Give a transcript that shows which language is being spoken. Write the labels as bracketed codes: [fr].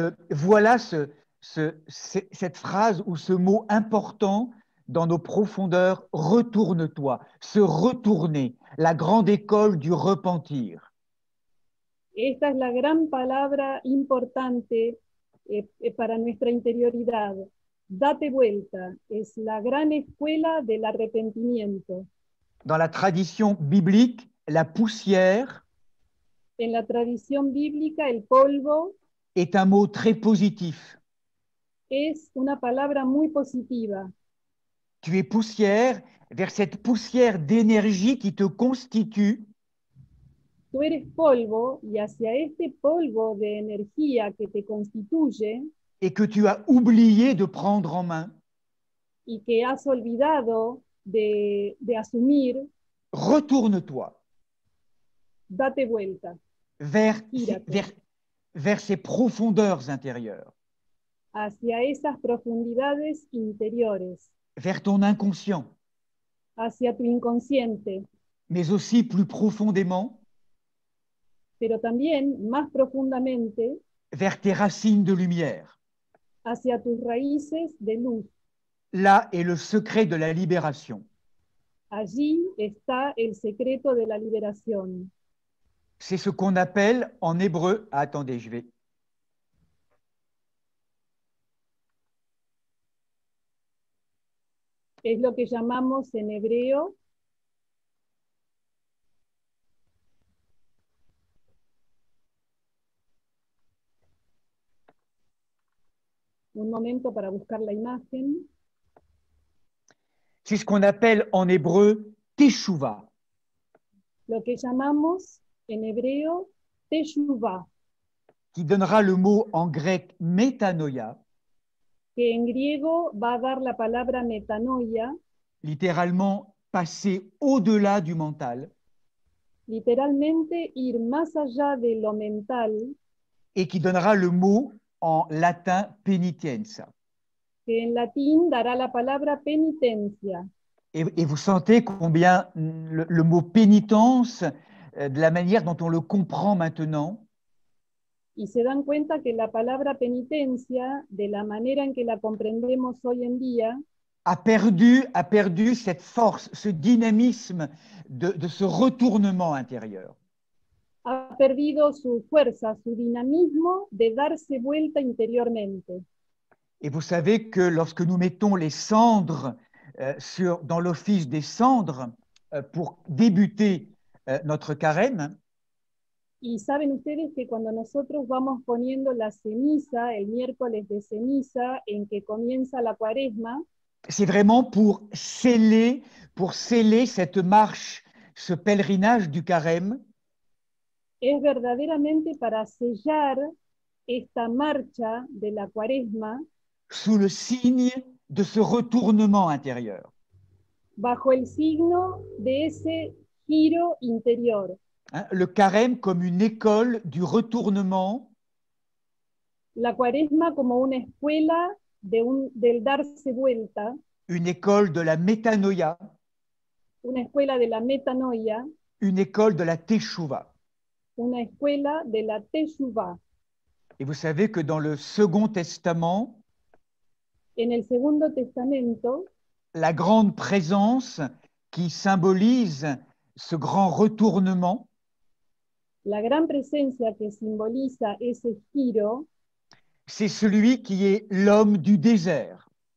[fr] Voilà cette phrase ou ce mot important dans nos profondeurs, retourne-toi, se retourner, la grande école du repentir. [es] Esta es la gran palabra importante para nuestra interioridad. Date vuelta, es la gran escuela del arrepentimiento. [fr] Dans la tradition biblique, la poussière [es] En la tradición bíblica, el polvo [fr] est un mot très positif. [es] es una palabra muy positiva. [fr] Tu es poussière, vers cette poussière d'énergie qui te constitue [es] Tú eres polvo y hacia este polvo de energía que te constituye [fr] et que tu as oublié de prendre en main, [es] y que has olvidado de asumir, [fr] retourne-toi [es] date vuelta, [fr] vers [es] gírate [fr] ces profondeurs intérieures, [es] hacia esas profundidades interiores, [fr] vers ton inconscient, [es] hacia tu inconsciente, [fr] mais aussi plus profondément [es] pero también más profundamente [fr] vers tes racines de lumière. [es] hacia tus raíces de luz. [fr] Là est le secret de la libération. [es] Allí está el secreto de la liberación. [fr] C'est ce qu'on appelle en hébreu, attendez, je vais... [es] Es lo que llamamos en hebreo un momento para buscar la imagen. [fr] C'est ce qu'on appelle en hébreu teshuva. [es] Lo que llamamos en hebreo teshuvah, [fr] Qui donnera le mot en grec metanoia, [es] que en griego va a dar la palabra metanoia, [fr] littéralement passer au-delà du mental, [es] literalmente ir más allá de lo mental, [fr] et qui donnera le mot en latin penitenza. [es] que en latín dará la palabra penitencia. [fr] Et vous sentez combien le mot pénitence, de la manière dont on le comprend maintenant, [es] Y se dan cuenta que la palabra penitencia, de la manera en que la comprendemos hoy en día, [fr] a perdu cette force, ce dynamisme de ce retournement intérieur. [es] ha perdido su fuerza, su dinamismo de darse vuelta interiormente. [fr] Et vous savez que lorsque nous mettons les cendres dans l'office des cendres pour débuter notre carême, [es] Y saben ustedes que cuando nosotros vamos poniendo la ceniza, el miércoles de ceniza, en que comienza la cuaresma, [fr] c'est vraiment pour sceller cette marche, ce pèlerinage du carême, [es] es verdaderamente para sellar esta marcha de la cuaresma [fr] sous le signe de ce retournement intérieur. [es] bajo el signo de ese giro interior. [fr] Hein, le carême comme une école du retournement, [es] La cuaresma como una escuela del darse vuelta, [fr] une école de la métanoïa, [es] una escuela de la metanoia, [fr] une école de la teshuva. [es] una escuela de la teshuvah. [fr] Et vous savez que dans le Second Testament, [es] En el Segundo Testamento, [fr] la grande présence qui symbolise ce grand retournement, [es] la gran presencia que simboliza ese giro [fr] c'est celui qui est l'homme du désert,